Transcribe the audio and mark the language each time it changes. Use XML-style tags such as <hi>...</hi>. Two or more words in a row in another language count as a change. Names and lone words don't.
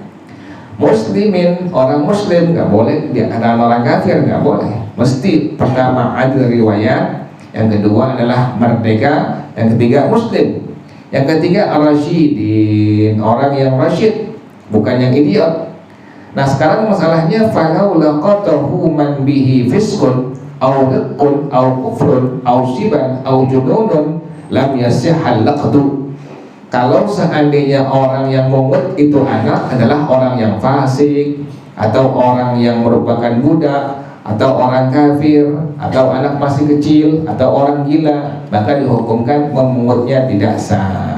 <id>Muslimin, orang muslim nggak boleh, dia ada orang kafir nggak boleh. Mesti pertama adil riwayat, yang kedua adalah merdeka, yang ketiga muslim, yang ketiga rasyidin, orang yang rasyid, bukan yang idiot. Nah sekarang masalahnya,</id> <ar>فلو لقطه من به فسق أو رق أو كفر أو صبا أو جنون لم يصح اللقط.</ar> <id>Kalau seandainya orang yang mungut itu anak adalah orang yang fasik, atau orang yang merupakan budak, atau orang kafir, atau anak masih kecil, atau orang gila, maka dihukumkan memungutnya tidak sah.</id>